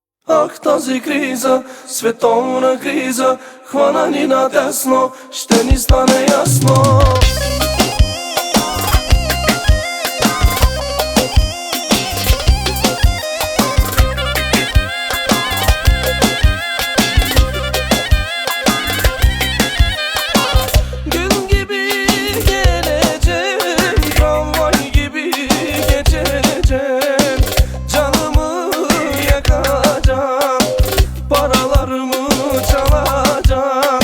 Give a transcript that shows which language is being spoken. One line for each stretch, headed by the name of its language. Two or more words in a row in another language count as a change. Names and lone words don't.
Bulgarian: Ах, тази криза, световна криза, хвана ни надясно, ще ни стане ясно.
Turkish: Gün gibi gelecek, tramvay gibi geçecek, canımı yakacak, paralarımı çalacak.